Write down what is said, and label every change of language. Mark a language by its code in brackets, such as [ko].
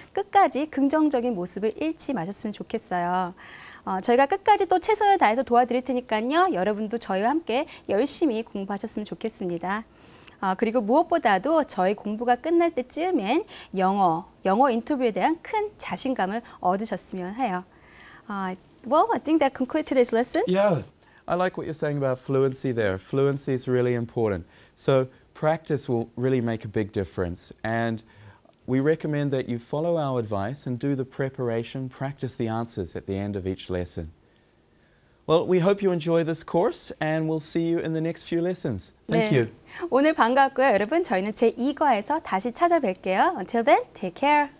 [ko] 끝까지 긍정적인 모습을 잃지 마셨으면 좋겠어요. 저희가 끝까지 또 최선을 다해서 도와드릴 테니까요. 여러분도 저희와 함께 열심히 공부하셨으면 좋겠습니다. 그리고 무엇보다도 저희 공부가 끝날 때쯤엔 영어 인터뷰에 대한 큰 자신감을 얻으셨으면 해요. [en] Well, I think that concludes today's lesson. Yeah, I like what you're saying about fluency there. Fluency is really important. So practice will really make a big difference. And we recommend that you follow our advice and do the preparation, practice the answers at the end of each lesson. Well, we hope you enjoy this course and we'll see you in the next few lessons. Thank you. [ko] 오늘 반갑고요. 여러분, 저희는 제2과에서 다시 찾아뵐게요. [en] Until then, take care.